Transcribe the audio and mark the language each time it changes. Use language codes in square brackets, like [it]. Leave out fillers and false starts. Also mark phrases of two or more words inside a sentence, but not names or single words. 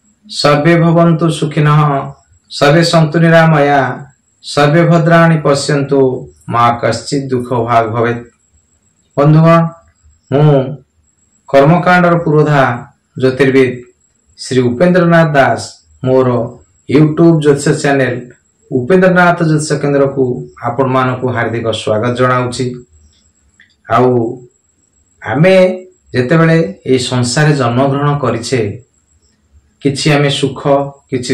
[sa] सर्वे भवन्तु सुखिनः सर्वे सन्तु निरामया सर्वे भद्राणि पश्यन्तु मा कश्चित् दुख भाग भवेत्। [or] ବନ୍ଧୁଗଣ ମୁ କର୍ମକାଣ୍ଡର ପୁରୋଧା ଜ୍ୟୋତିର୍ବିଦ ଶ୍ରୀ ଉପେନ୍ଦ୍ରନାଥ ଦାସ ମୋର ୟୁଟ୍ୟୁବ ଜ୍ୟୋତିଷ ଚ୍ୟାନେଲ ଉପେନ୍ଦ୍ରନାଥ ଜ୍ୟୋତିଷ କେନ୍ଦ୍ର କୋ ଆପଣ ମାନକ ହାର୍ଦ୍ଦିକ ସ୍ୱାଗତ ଜଣାଉଁଗୀ। ଆମେ ଯେତେବେଳେ ଏ ସଂସାର ଜନ୍ମ ଗ୍ରହଣ କରିଛେ କିଛି ଆମେ ସୁଖ କିଛି